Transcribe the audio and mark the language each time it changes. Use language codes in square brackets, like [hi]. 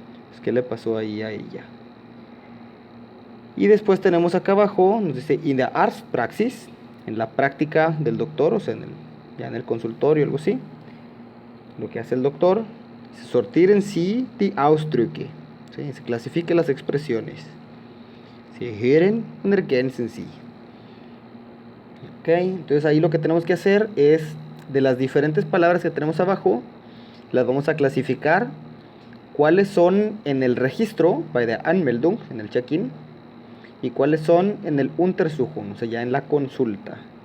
[es] Pues, ¿qué le pasó ahí a ella? Y después tenemos acá abajo, nos dice [de] in der Arztpraxis, [es] en la práctica del doctor, o sea, ya en el consultorio, algo así. Lo que hace el doctor, [de] sortieren Sie die Ausdrücke, [es] ¿sí? Se clasifiquen las expresiones. [de] Sie hören und ergänzen Sie. [es] Ok, entonces ahí lo que tenemos que hacer es, de las diferentes palabras que tenemos abajo, las vamos a clasificar, cuáles son en el registro, [de] bei der Anmeldung, [es] en el check-in, y cuáles son en el Untersuchung, o sea, ya en la consulta.